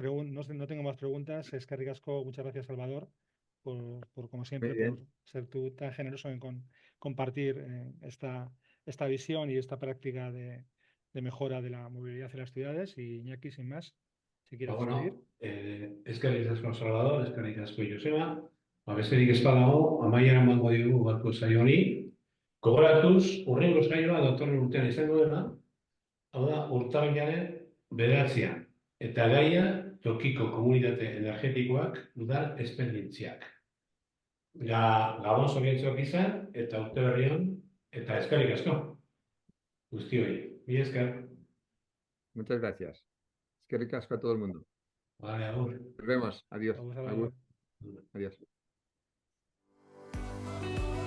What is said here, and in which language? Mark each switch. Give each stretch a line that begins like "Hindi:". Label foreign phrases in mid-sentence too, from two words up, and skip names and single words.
Spanish: no tengo más preguntas. Es que ricasco, muchas gracias, Salvador, como muy siempre, por bien. ser tú tan generoso en compartir esta visión y esta práctica de mejora de la movilidad en las ciudades. Y Iñaki, sin más, si
Basque: Ba,
Spanish: quieres despedir.
Basque: bueno, eskerrik asko Salvador, eskerrik asko Joseba. Besterik ez badago, amaiera emango diogu gaurko saio honi. Gogoratuz, hurrengo saioa datorren urtean izango dela, hau da, urtarrilaren 9. Eta gaia, tokiko komunitate energetikoak udal esperientziak. Gabon zoriontsuak izan, eta urte berrian, eta eskerrik asko guztioi. Mila esker.
Spanish: Muchas gracias. Es que ricasco a todo el mundo. Vale, agur. Nos vemos. Adiós.
Basque: Agur, Agur. Salvador.
Spanish: Adiós.